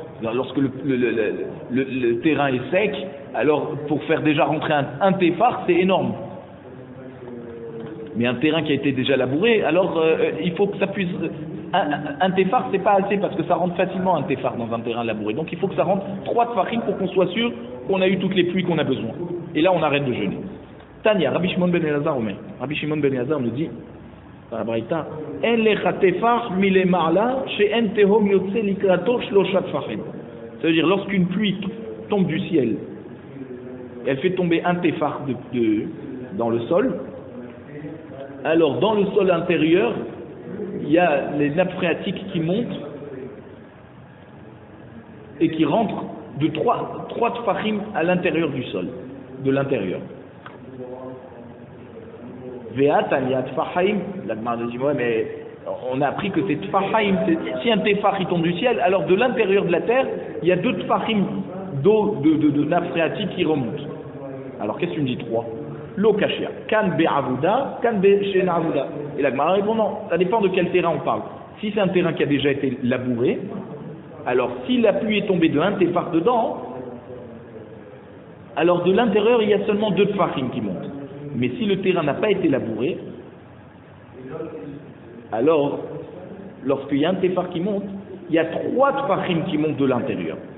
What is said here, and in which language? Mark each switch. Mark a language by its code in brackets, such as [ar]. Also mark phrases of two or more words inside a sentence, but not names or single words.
[fr] Lorsque le terrain est sec, alors pour faire déjà rentrer un tefah, c'est énorme. Mais un terrain qui a été déjà labouré, alors il faut que ça puisse... Un tefah, c'est pas assez parce que ça rentre facilement un tefah dans un terrain labouré. Donc il faut que ça rentre 3 tefahim pour qu'on soit sûr qu'on a eu toutes les pluies qu'on a besoin. Et là on arrête de jeûner. [he] תניא, רבי שמעון בן אלעזר אומר. [fr] Rabbi Shimon ben Elazar nous dit, dans la Braïta, [he] אין לך טפח מיל מעלה שאין תהום יוצא לקראתו שלשה טפחים. [fr] Ça veut dire lorsqu'une pluie tombe du ciel, elle fait tomber un tefah dans le sol. Alors dans le sol intérieur, il y a les nappes phréatiques qui montent et qui rentrent de 3 tefahim à l'intérieur du sol, de l'intérieur. [he] ותניא טפחיים, [fr] la Gemara nous dit ouais mais on a appris que c'est tefahim, si un tefah il tombe du ciel, alors de l'intérieur de la terre, il y a 2 tefahim d'eau de nappes phréatiques qui remontent. Alors qu'est-ce que tu me dis 3? [he] לא קשיא, כאן בעבודה, כאן בשאין עבודה. [fr] Et la Gemara répond non, ça dépend de quel terrain on parle. Si c'est un terrain qui a déjà été labouré, alors si la pluie est tombée de un tefah dedans, alors de l'intérieur il y a seulement 2 tefahim qui montent. Mais si le terrain n'a pas été labouré, alors lorsqu'il y a un tefah qui monte, il y a 3 tefahim qui montent de l'intérieur.